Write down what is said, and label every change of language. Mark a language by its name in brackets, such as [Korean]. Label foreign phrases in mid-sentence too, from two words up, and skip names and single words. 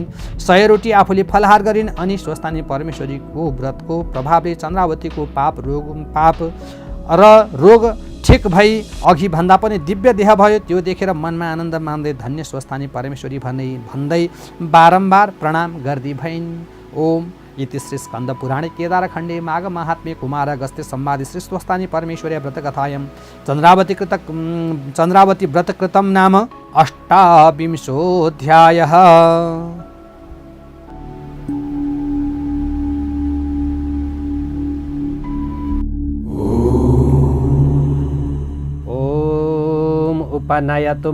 [Nepali] 100 रोटी आफूले फलाहार गरिन्। अनि स्वस्थानी परमेश्वरीको व्रतको प्रभावले चन्द्रावतीको पाप र रोग ठिक भई अघि भन्दा पनि दिव्य देह भयो। त्यो देखेर मनमा आनन्द मान्दै धन्य स्वस्थानी परमेश्वरी भन्दै बारम्बार प्रणाम गर्दी भइन्। [Sanskrit] ओम इति श्री स्कन्द पुराणे केदारखण्डे माघ महात्म्ये कुमार अगस्त्य संवादे श्री स्वस्थानी परमेश्वरी व्रतकथायां चन्द्रावती व्रतकृतं नाम 28 उपनयतु